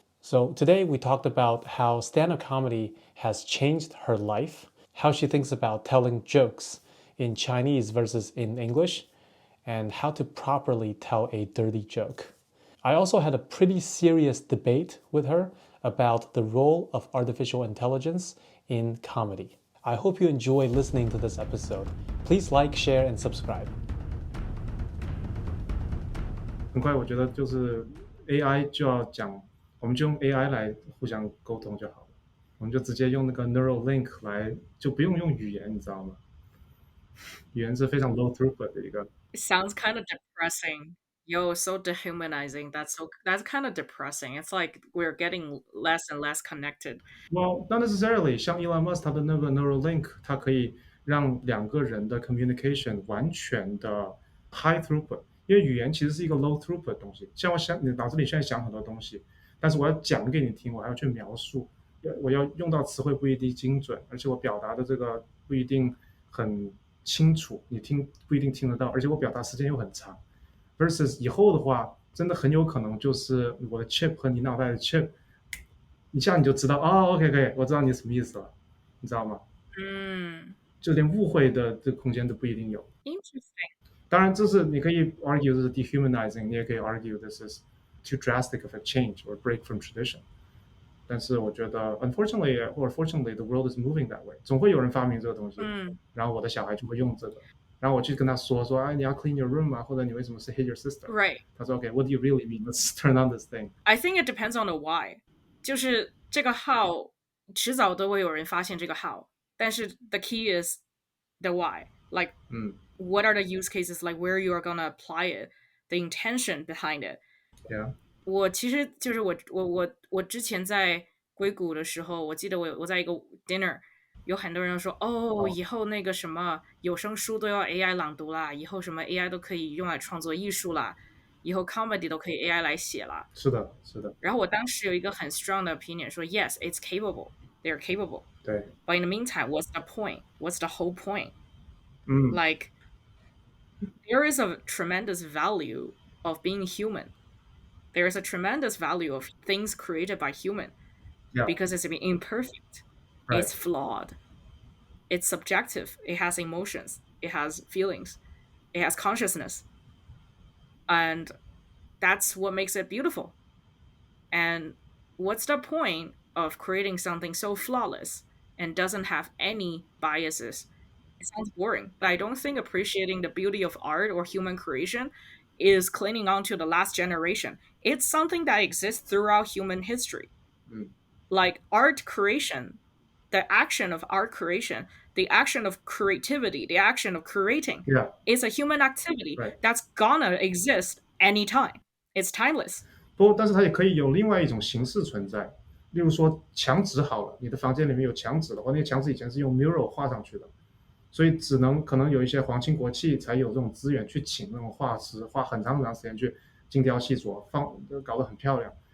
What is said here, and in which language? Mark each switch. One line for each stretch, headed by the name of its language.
English: So today we talked about how stand-up comedy has changed her life, how she thinks about telling jokes in Chinese versus in English, and how to properly tell a dirty joke. I also had a pretty serious debate with her about the role of artificial intelligence in comedy. I hope you enjoy listening to this episode. Please like, share, and subscribe.
Chinese: 很快，我觉得就是 AI 就要讲，我们就用 AI 来互相沟通就好了。我们就直接用那个 neural link 来，就不用语言，你知道吗？语言是非常 low throughput 的一个。
English: It sounds kind of depressing. Yo, so dehumanizing. That's kind of depressing. It's like we're getting less and less connected. Well, not necessarily.
Chinese: 像 Elon Musk 他的那个 neural link，它可以让两个人的 communication 完全的 high throughput。因为语言其实是一个 low throughput 的东西。像你脑子里现在想很多东西，但是我要讲给你听，我还要去描述，我要用到词汇不一定精准，而且我表达的这个不一定很清楚，你不一定听得到，而且我表达时间又很长。 versus 以后的话，真的很有可能就是我的 chip 和你脑袋的 chip， 一下你就知道哦 ，OK， 可以，我知道你什么意思了，你知道吗？就连误会的这个空间都不一定有。
English: Interesting.
Chinese: 当然，这是你可以
English: argue
Chinese: 这是
English: dehumanizing，
Chinese: 你也可以
English: argue this is too drastic of a change or break from tradition。
Chinese: 但是我觉得
English: unfortunately or fortunately the world is moving that way，
Chinese: 总会有人发明这个东西，然后我的小孩就会用这个。然后我去跟他说，哎，你要
English: clean your room
Chinese: 啊，或者你为什么是
English: hit your sister？ Right.
Chinese: 他说
English: OK，what do you really mean? Let's turn on this thing. I think it depends on the why.
Chinese: 就是这个 how 迟早都会有人发现这个 how， 但是
English: the key is the why. Like, what are the use cases? Like where you are gonna apply it, the intention behind it. Yeah.
Chinese: 我其实就是我之前在硅谷的时候，我记得我在一个 dinner。有很多人说以后那个什么有声书都要 AI 朗读啦，以后什么 AI 都可以用来创作艺术啦，以后 comedy 都可以 AI 来写啦。是的，是的。然后我当时有一个很 strong 的 opinion 说
English: yes, it's capable, they're capable.
Chinese: 对。
English: But in the meantime, what's the point? What's the whole point? Like, there is a tremendous value of being human. There is a tremendous value of things created by human. Because it's imperfect. Right. It's flawed. It's subjective. It has emotions. It has feelings. It has consciousness. And that's what makes it beautiful. And what's the point of creating something so flawless and doesn't have any biases? It sounds boring, but I don't think appreciating the beauty of art or human creation is clinging on to the last generation. It's something that exists throughout human history. Like art creation, the action of art creation, the action of creativity, the action of creating is a human activity that's gonna exist anytime. It's timeless.
Chinese: 不，但是它也可以有另外一种形式存在。例如说墙纸好了，你的房间里面有墙纸的话，那个墙纸以前是用 mural 画上去的，所以可能有一些皇亲国戚才有这种资源去请那种画师，花很长时间去精雕细琢，搞得很漂亮。